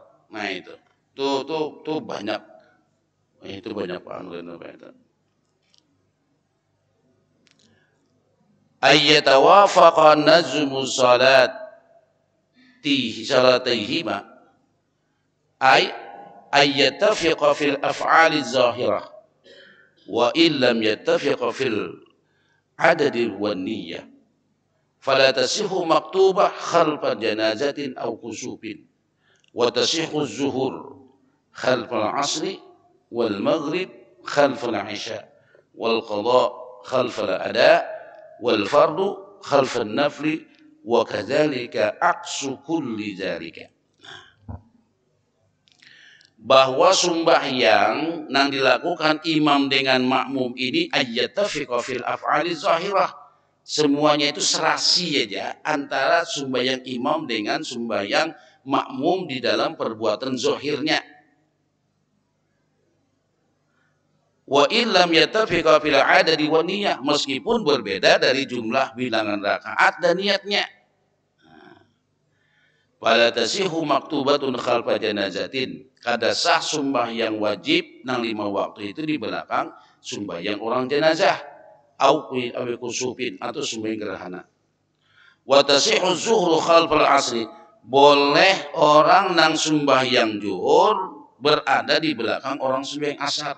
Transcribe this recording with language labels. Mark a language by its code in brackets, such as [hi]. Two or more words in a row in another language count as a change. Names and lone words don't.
[id] Nah itu. Tuh banyak. Itu banyak Pak. [ar] أي يتوافق نظم صلاتيهما أي يتفق في الأفعال الظاهرة وإن لم يتفق في العدد والنية فلا تصح مكتوبة خلف جنازة أو كسوف وتصح الظهر خلف العصر والمغرب خلف العشاء والقضاء خلف الأداء والفرض خلف النفل وكذلك عكس كل ذلك. [id] Bahwa sembahyang yang dilakukan imam dengan makmum ini [ar] أي يتفق في الأفعال الظاهرة, [id] semuanya itu serasi aja antara sembahyang imam dengan sembahyang makmum di dalam perbuatan zahirnya. [ar] وإن لم يتفق في العدد والنية, [id] meskipun berbeda dari jumlah bilangan rakaat dan niatnya. [ar] فلا تصح مكتوبة خلف جنازة, [bjn] kada sah sembahyang wajib nang 5 waktu itu di belakang sembahyang orang jenazah, [ar] أو كسوف, [bjn] atau sembahyang gerhana. [ar] وتصح الظهر خلف العصر, [bjn] boleh orang nang sembahyang zuhur berada di belakang orang sembahyang asar.